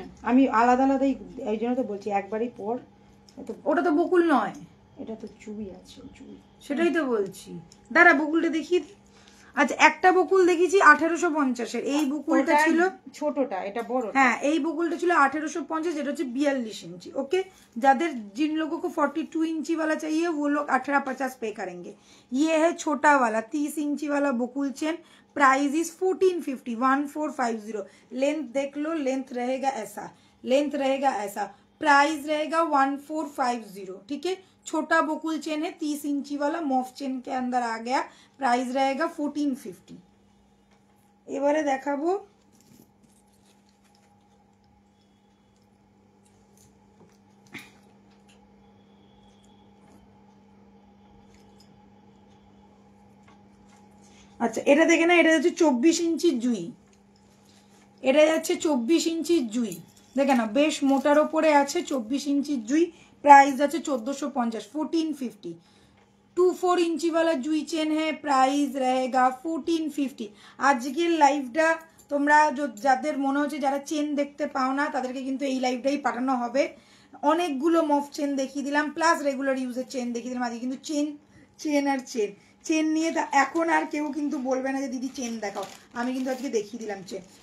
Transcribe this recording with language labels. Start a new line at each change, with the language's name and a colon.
Bangla: আমি আলাদা আলাদাই, এই জন্য তো বলছি একবারই পর। ওটা তো বকুল নয়, এটা তো চুড়ি আছে, চুড়ি। সেটাই তো বলছি, দাঁড়া বকুলটা দেখিয়ে দিই। আচ্ছা, একটা বকুল দেখিয়েছি 1850-এর, এই বকুলটা ছিল ছোটটা, এটা বড়। হ্যাঁ, এই বকুলটা ছিল 1850, এটা হচ্ছে 42 इंची।
Hindi: ओके, जादेर जिन लोगों को 42 इंची वाला चाहिए वो लोग 1850 पे करेंगे। ये है छोटा वाला 30 इंची वाला बकुल चेन, प्राइस इज 1450, 1450। लेंथ देख लो, लेंथ रहेगा ऐसा, लेंथ रहेगा ऐसा, प्राइस रहेगा 1450, ठीक है? छोटा बकुल चेन है, 30 इंची वाला मॉफ चेन के अंदर आ गया, प्राइस रहेगा 1450।
Bangla: এবারে দেখাবো আচ্ছা, এটা দেখে না, এটা হচ্ছে 24 ইঞ্চি জুই, এটা যাচ্ছে 24 ইঞ্চি জুই, দেখে না বেশ মোটার ওপরে আছে, 24 ইঞ্চি জুই, प्राइस আছে 1450, 1450।
Hindi: 24 इंची वाला जुई चेन है, प्राइस रहेगा 1450।
Bangla: আজকের লাইভটা তোমরা যাদের মনে হচ্ছে যারা চেন দেখতে পাও না তাদেরকে কিন্তু এই লাইভটাই পাঠানো হবে। অনেকগুলো মফ চেন দেখিয়ে দিলাম, প্লাস রেগুলার ইউজের চেন দেখিয়ে দিলাম। আজকে কিন্তু চেন চেন আর চেন চেন নিয়ে এখন আর কেউ কিন্তু বলবে না যে দিদি চেন দেখাও, আমি কিন্তু আজকে দেখিয়ে দিলাম চেন।